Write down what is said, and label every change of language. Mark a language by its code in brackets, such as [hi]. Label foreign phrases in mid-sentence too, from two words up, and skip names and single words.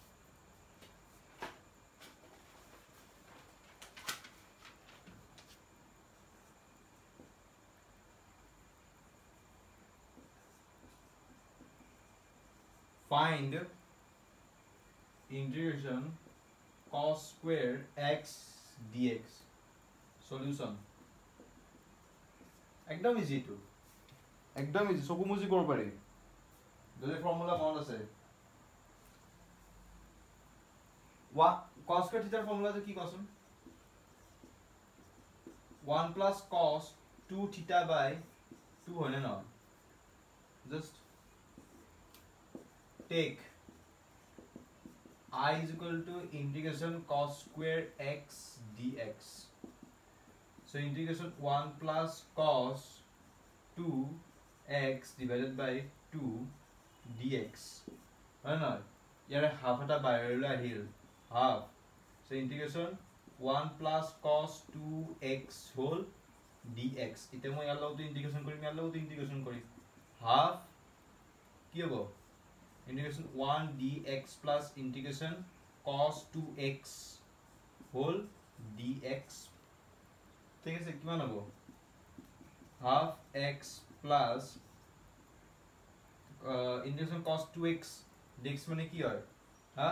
[en] Find integration cos square x dx. [as] Solution. একদম [en] easy to, [as] একদম ইজি, চকু মুজি কৰিব পাৰি। যদি ফৰ্মুলা মনত আছে [en] cos square theta formula [as] কি কসম [en] 1 plus cos 2 theta by 2 [as] হয় না, [en] just take I is equal to integration cos square x dx. So integration 1 plus cos 2 x divided by 2 dx. [as] হয় না, ইয়াৰে হাফ এটা বাইৰলৈ আহিল, [en] half. So integration 1 plus cos 2x whole dx. [hi] इते मैं यार लोग तो इंटीग्रेशन करी, यार लोग तो इंटीग्रेशन करी, half क्या हो? [en] Integration 1 dx plus integration cos 2x whole dx. [hi] ठीक है, कितना ना वो [en] half x plus integration cos 2x dx [hi] मैंने किया है, हाँ?